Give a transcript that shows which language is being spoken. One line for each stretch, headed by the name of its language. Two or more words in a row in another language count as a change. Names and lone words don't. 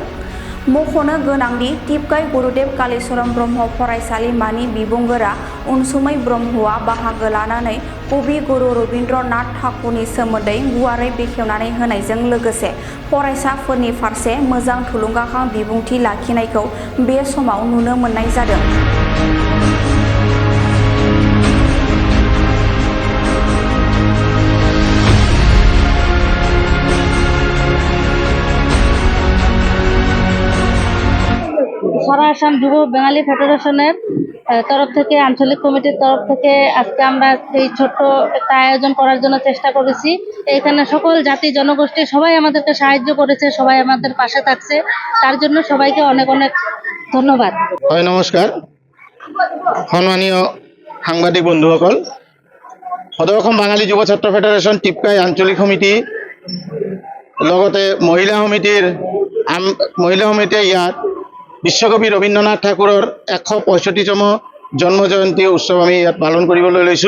Bodo: मख'नो गोनांदि टिपकाय गुरुदेव कालीचरण ब्रह्म फरायसालिमानि बिबुंगोरा अनसुमै ब्रह्मआ बाहागो लानानै कवि गुरु रबीन्द्रनाथ ठाकुरनि सोमोन्दै गुवारै बेखेवनानै होनायजों लोगोसे फरायसाफोरनि फारसे मोजां थुलुंगाखां बिबुंथि लाखिनायखौ बे समाव नुनो मोननाय जादों।
Bangla: সারা আসাম যুব বাঙালি ফেডারেশনের তরফ থেকে আঞ্চলিক কমিটির তরফ থেকে আজকে আমরা এই ছোট্ট একটা আয়োজন করার জন্য চেষ্টা করেছি। এখানে সকল জাতি জনগোষ্ঠী সবাই আমাদেরকে সাহায্য করেছে, সবাই আমাদের পাশে থাকছে, তার জন্য সবাইকে অনেক অনেক ধন্যবাদ।
Assamese: হয় নমস্কার, সম্মানীয় সাংবাদিক বন্ধুসকল, সদৌ অসম বাঙালি যুৱ ছাত্ৰ ফেডাৰেশ্যন টিপকাই আঞ্চলিক সমিতি লগতে মহিলা সমিতিয়ে ইয়াত বিশ্বকবি ৰবীন্দ্ৰনাথ ঠাকুৰৰ 165তম জন্ম জয়ন্তী উৎসৱ আমি ইয়াত পালন কৰিবলৈ লৈছোঁ।